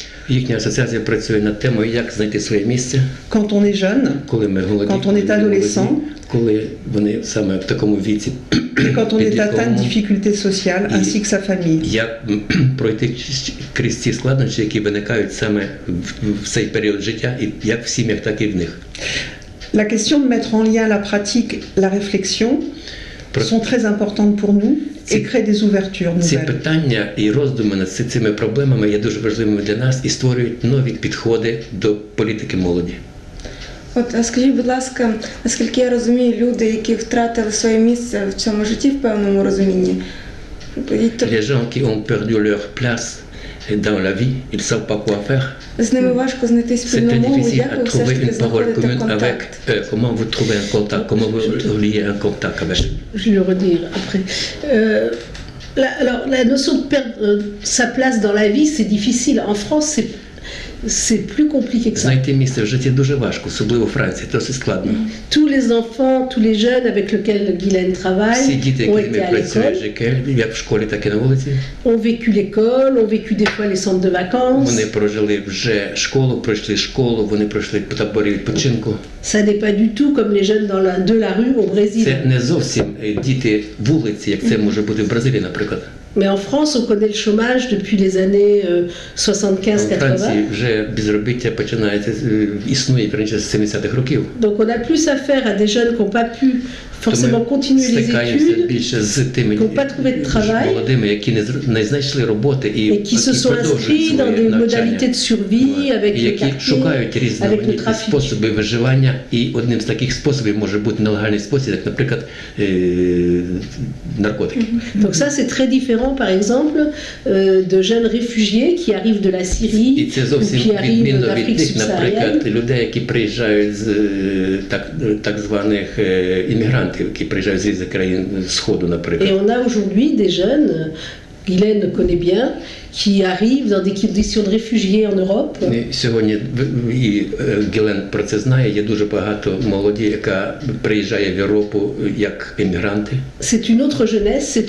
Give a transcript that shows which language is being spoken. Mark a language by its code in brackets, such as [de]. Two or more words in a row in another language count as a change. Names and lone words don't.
[uk] Їхня асоціація працює над темою, як знайти своє місце, [fr] quand on est jeune, [uk] коли ми молоді, [fr] Quand on [uk] коли [fr] est [uk] ми [fr] adolescent. [uk] молоді, коли вони саме в такому віці, [fr] et quand on est atteint de [uk] підлітковому, [fr] difficultés sociales, ainsi que sa famille. [uk] як пройти крізь ці складнощі, які виникають саме в цей період життя, і як в сім'ях, так і в них. [fr] La question de mettre en lien la pratique, la réflexion sont très importantes pour nous et créent des ouvertures [uk] Ці [fr] nouvelles. [uk] питання і роздуми над цими проблемами є дуже важливими для нас і створюють нові підходи до політики молоді. От а скажіть, будь ласка, наскільки я розумію, люди, які втратили своє місце в цьому житті в певному розумінні, [fr] Les gens qui ont perdu leur place dans la vie, ils ne savent pas quoi faire. [uk] з ними важко знайти [fr] C'est [uk] спільну [fr] très [uk] мову, [fr] difficile [uk] як [fr] à [uk] ви все ж [fr] trouver [uk] таки [fr] une parole [uk] знаходите [fr] commune avec [uk] контакт? [fr] eux. Comment vous trouvez un contact? Comment vous liez un contact avec eux? Je vais le redire après. Alors, la notion de perdre sa place dans la vie, c'est difficile. En France, c'est plus compliqué que ça. [uk] Знайти місце в житті дуже важко, особливо в Франції, досить складно. [fr] Tous les enfants, tous les jeunes avec lesquels Guylaine [uk] Всі [fr] travaille [uk] діти, [fr] ont [uk] які [fr] été [uk] ми [fr] à [uk] працюємо, [fr] l'école, [uk] як в школі, так і на вулиці, [fr] ont vécu l'école, ont vécu des fois les centres de vacances. [uk] вони прожили вже школу, пройшли школу, вони пройшли табори відпочинку. [fr] Ça n'est pas du tout comme les jeunes de la rue au Brésil. [uk] Це не зовсім діти вулиці, як це може бути в Бразилії, наприклад. [fr] Mais en France, on connaît le chômage depuis les années [uk] У [fr] 75-80. [uk] Франції вже безробіття починається, існує раніше з 70-х років. [fr] Donc on a plus affaire à des jeunes qui n'ont pas pu forcément continuer les [uk] стикаємося [fr] études [uk] більше з тими [fr] qui n'ont pas trouvé de travail [uk] молодими, які не знайшли роботи і [fr] et qui se sont inscrits dans des modalités de survie avec [uk] і [fr] le [uk] які [fr] quartier, [uk] шукають [fr] avec le [uk] різноманітні [fr] trafic. [uk] способи виживання, і одним з таких способів може бути нелегальний спосіб, як, наприклад, наркотики. [fr] Donc ça c'est très différent par exemple de jeunes réfugiés qui arrivent de la [uk] І [fr] Syrie [uk] це [fr] ou [uk] зовсім [fr] qui arrivent [uk] відмінно від [fr] d'Afrique [uk] тих, наприклад, [fr] subsaharienne. [uk] людей, які приїжджають з так званих іммігрантів, які приїжджають з різних країн Сходу, [fr] Et [uk] наприклад. [fr] on a aujourd'hui des jeunes, Guylaine connaît bien, qui arrivent dans des conditions de réfugiés en Europe. [uk] І сьогодні і Гілен про це знає, є дуже багато молоді, яка приїжджає в Європу як іммігранти. [fr] C'est une autre jeunesse, c'est